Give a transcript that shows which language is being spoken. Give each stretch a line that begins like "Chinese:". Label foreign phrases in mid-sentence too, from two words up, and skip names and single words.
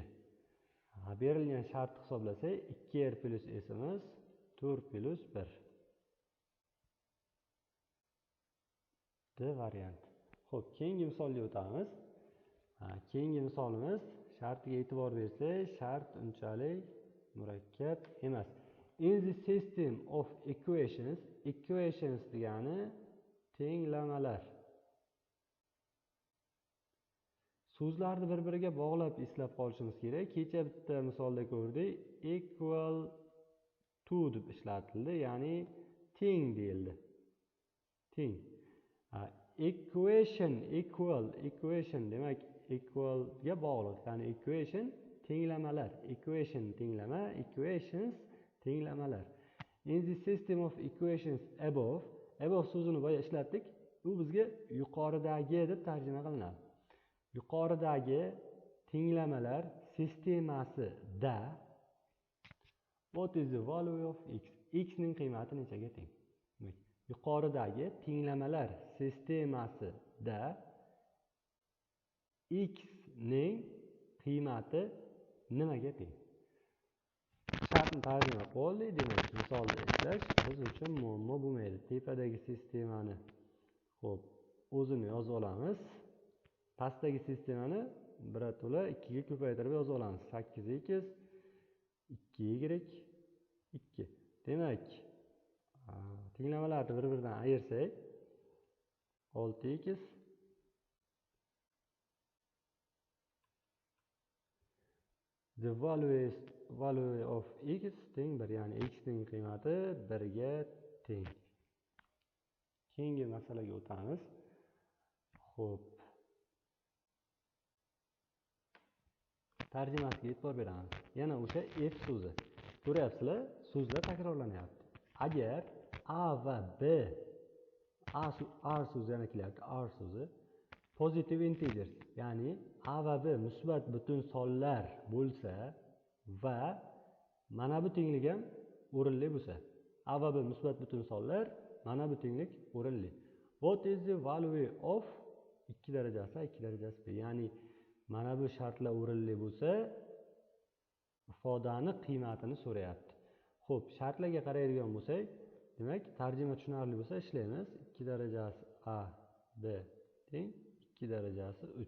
Uzbek: Berilgan shartni hisoblasak, 2r plus s'imiz 4 plus 1. D variant. Xo'p, keyingi misolga o'tamiz. Keyingi misolimiz shartiga e'tibor bersak, shart unchalik murakkab emas.
English: In the system of equations, equations
Uzbek: degani tenglamalar. So'zlarni bir-biriga bog'lab eslab qolishimiz kerak. Kecha bitta misolda ko'rdik,
English: equal to
Uzbek: deb ishlatildi, ya'ni teng deyildi. Teng.
English: Equation, equation
Uzbek: demak equal ga bog'liq. Ya'ni equation tenglamalar, equation tenglama, equations tenglamalar.
English: In the system of equations above
Uzbek: so'zini boya ishlatdik. U bizga yuqoridagi deb tarjima qilinadi. Yuqoridagi tenglamalar sistemasida
English: what is the value of x?
Uzbek: X ning qiymati nechaga teng? Yuqoridagi tenglamalar sistemasida x ning qiymati nimaga teng? Shartni tarjima qildik, demak, misolda ishlash biz uchun muammo bo'lmaydi. Tepadagi sistemani, xo'p, o'zini yozib olamiz. Pastdagi sistemani birato'la 2 ga ko'paytirib yozib olamiz. 8x 2y 2. Demak, tenglamalarni bir-biridan ayirsak, 6x
English: the value of x
Uzbek: teng 1, ya'ni x ning qiymati 1 ga teng. Keyingi masalaga o'tamiz. Xo'p. Tarjimasiga e'tibor beramiz. Yana o'sha f so'zi. Ko'ryapsizlar, so'zlar takrorlanyapti. Agar a va b, r so'zi yana kelyapti, r so'zi
English: positive integers,
Uzbek: ya'ni a va b musbat butun sonlar bo'lsa va mana bu tenglik ham o'rinli bo'lsa. A va b musbat butun sonlar, mana bu tenglik o'rinli.
English: What is the value of
Uzbek: 2 darajasi a 2 darajasi b? Ya'ni mana bu shartlar o'rinli bo'lsa, ifodani qiymatini so'rayapti. Xo'p, shartlarga qaraydigan bo'lsak, demak, tarjima tushunarli bo'lsa ishlaymiz. 2 darajasi a b teng 2 darajasi 3.